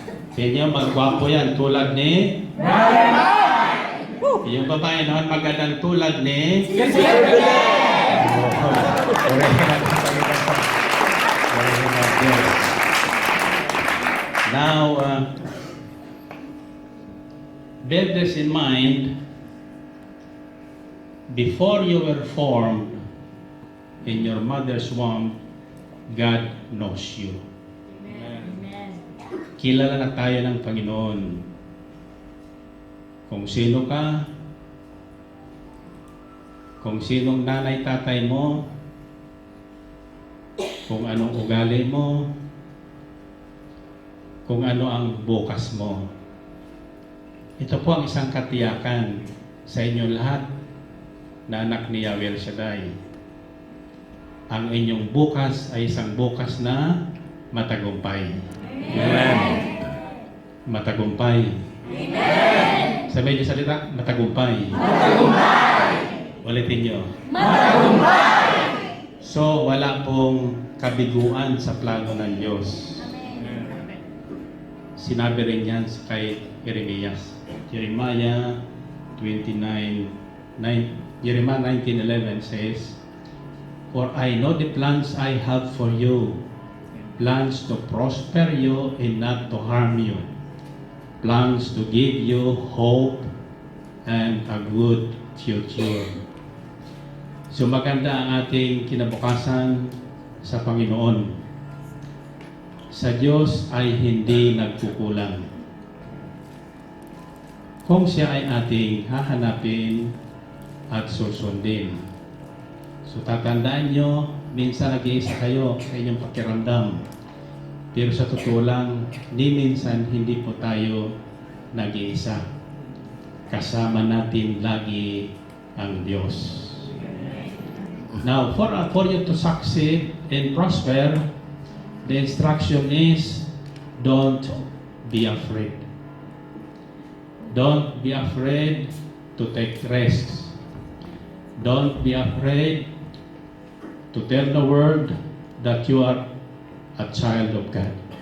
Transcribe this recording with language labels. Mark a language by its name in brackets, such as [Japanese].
[Filipino] Sa inyo, magwapo yan tulad ni [English] yung babae naman magandang tulad ni Now, bear this in mind, before you were formed in your mother's womb, God knows you. Amen. [Filipino] kilala na tayo ng Panginoon. Kung sino ka, kung sinong nanay tatay mo, kung anong ugali mo, kung ano ang bukas mo. Ito po ang isang katiyakan sa inyo lahat na anak ni Yahweh El Shaddai. Ang inyong bukas ay isang bukas na matagumpay. Amen. Matagumpay. Amen. Sabihin niyo salita, matagumpay. Matagumpay. Ulitin niyo. Matagumpay. So, wala pong kabiguan sa plano ng Diyos. Sinabi rin yan kay Jeremias. [English] Jeremiah 19:11 says, "For I know the plans I have for you, plans to prosper you and not to harm you, plans to give you hope and a good future." [Filipino] So maganda ang ating kinabukasan sa Panginoon. Sa Diyos ay hindi nagkukulang. Kung siya ay ating hahanapin at susundin. So tatandaan nyo, minsan nag-iisa kayo sa inyong pakiramdam. Pero sa totoo lang, ni minsan hindi po tayo nag-iisa. Kasama natin lagi ang Diyos. [English] Now, for you to succeed and prosper, the instruction is, don't be afraid. Don't be afraid to take risks. Don't be afraid to tell the world that you are a child of God.